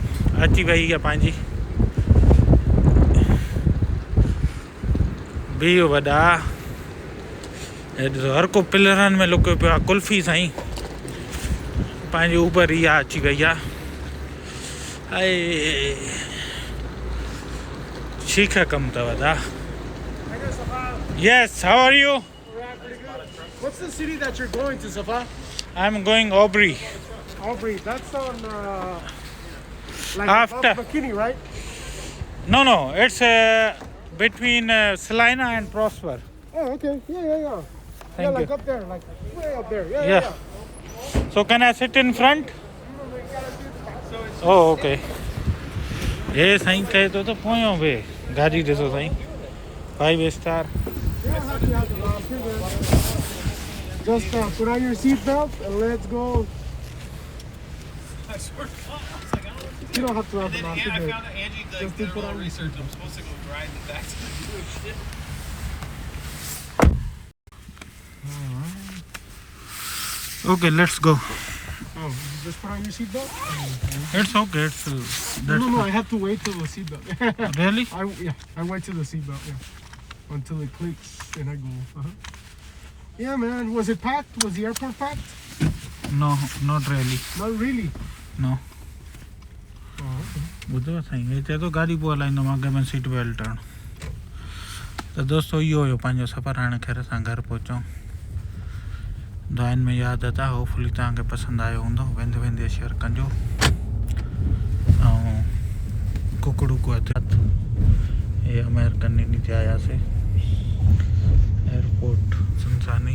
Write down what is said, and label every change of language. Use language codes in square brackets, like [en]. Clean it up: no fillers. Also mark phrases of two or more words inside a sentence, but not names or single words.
[sd] अची वई आहे पंहिंजी बीहो वॾा। हे ॾिसो हर को पिलरनि में लुकियो पियो आहे। कुल्फी साईं पंहिंजी उबर इहा अची वई आहे। शीख कम अथव दा। [en] Yes, how are you? What's the city that you're going to, Safa? I'm going Aubrey. Aubrey. That's on like After. above McKinney, right? No, it's between Salina and Prosper. Oh, okay. Yeah. Thank like you. up there, like way up there. Yeah. So can I sit in front? Oh, okay. [sd] ये साईं चए थो त पोयों बि गाॾी ॾिसो साईं 5 स्टार. [en] Just put on your seatbelt and let's go. You don't have to have the master I bed. found that Angie Just did a put little on research. I'm supposed to go drive the taxi. Okay, let's go. Oh, just put on your seatbelt? It's okay. It's that's No, I have to wait till the seatbelt. really. I wait till the seatbelt, yeah. Until it clicks and I go. Uh-huh. Yeah, man. Was it packed? Was the airport packed? No, not really. Not really. No. Oh, okay. [sd] ॿुधो साईं हे चए थो गाॾी पोइ हलाईंदो मां अॻे में [en] seat belt [sd] हण. त दोस्तो इहो हुयो पंहिंजो सफ़र. हाणे ख़ैर असां घर पहुचूं. दुआनि में यादि था. होपफुली तव्हांखे पसंदि आयो हूंदो. वेंदे वेंदे शेयर कजो. ऐं कुकड़ू को हथ हे अमेरिकन ॾिनी ते आयासीं एयरपोर्ट सुनसानी.